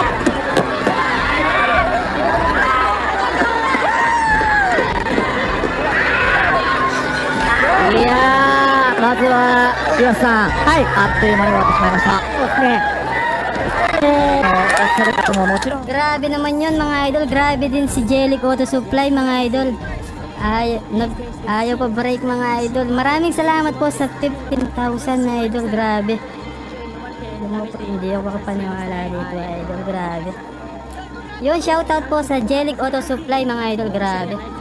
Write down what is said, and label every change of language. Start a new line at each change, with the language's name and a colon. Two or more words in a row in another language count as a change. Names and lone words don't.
Japanese: いやー、まずは岩瀬さん、あっという間に終わってしまいました。そうですね。おっしゃる方ももちろん
Filipino: Grabe naman yun mga idol, grabe din si Jellic Auto Supply mga idol. Ayaw pa break mga idol. Maraming salamat po sa 15,000 na idol, grabe. Hindi ako makapaniwala dito idol, grabe. Yun, shoutout po sa Jellic Auto Supply mga idol, grabe.